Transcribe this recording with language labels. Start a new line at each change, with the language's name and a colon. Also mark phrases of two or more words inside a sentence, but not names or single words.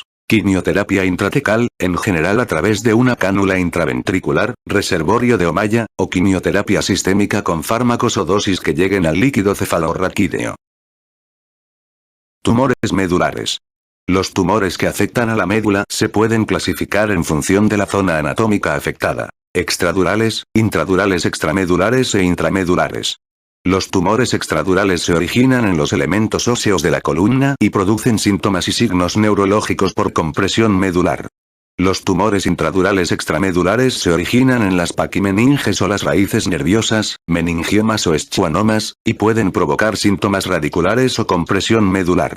Spanish: Quimioterapia intratecal, en general a través de una cánula intraventricular, reservorio de Ommaya, o quimioterapia sistémica con fármacos o dosis que lleguen al líquido cefalorraquídeo. Tumores medulares. Los tumores que afectan a la médula se pueden clasificar en función de la zona anatómica afectada: extradurales, intradurales, extramedulares e intramedulares. Los tumores extradurales se originan en los elementos óseos de la columna y producen síntomas y signos neurológicos por compresión medular. Los tumores intradurales extramedulares se originan en las paquimeninges o las raíces nerviosas, meningiomas o schwannomas, y pueden provocar síntomas radiculares o compresión medular.